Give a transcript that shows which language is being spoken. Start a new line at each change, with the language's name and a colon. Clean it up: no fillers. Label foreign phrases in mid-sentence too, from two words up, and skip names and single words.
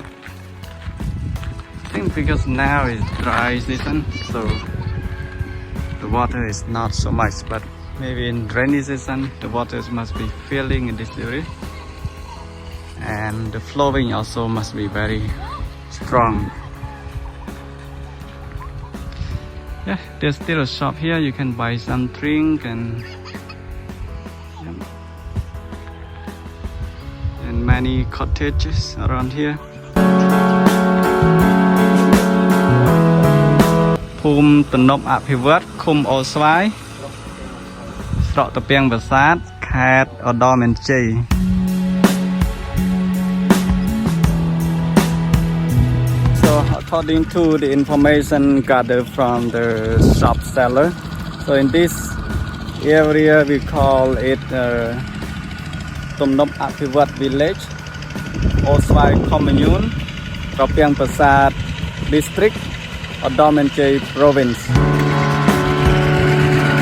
English: I think because now is dry season, so the water is not so much, but maybe in rainy season the water must be filling in this area, and the flowing also must be very strong. Yeah, there's still a shop here. You can buy some drink and many cottages around here.
Khmer: ភូមិទំនប់អភិវឌ្ឍន៍ឃុំអូស្វាយ ស្រុកតាពាំងប្រាសាទ ខេត្តឧត្តរមានជ័យ
English: According to the information gathered from the shop seller, so in this area we call it Tumnop Phivaot village, Svay Commune, Trapeang Brasat District, Oddar Mean Cheay Province.